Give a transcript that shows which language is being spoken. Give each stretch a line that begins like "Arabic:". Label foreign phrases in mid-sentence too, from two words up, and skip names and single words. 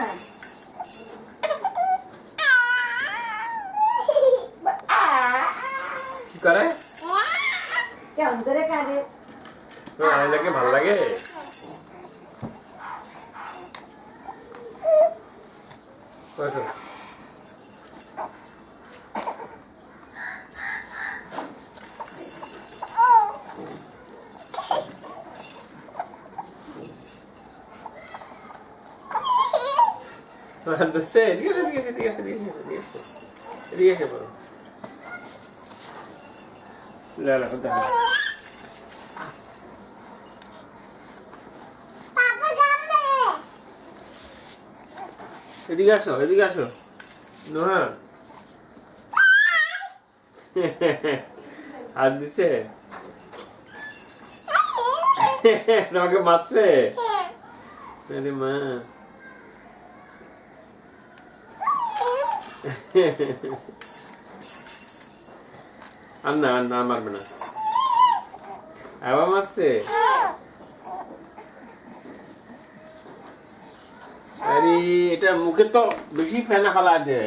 Bangla: কি করে কেমন করে কাঁদে আইলাকে ভাল লাগে বসো
Spanish: Entonces, dígase. Dígase, por favor. La contamos. Papa, dame.
Bangla: এদিকে আসো নোহা হাত দিছে তোমাকে মারছে আরে মা আর না মারবে না আবার মারছে আরে এটা মুখে তো বেশি ফেনা ফালা দেয়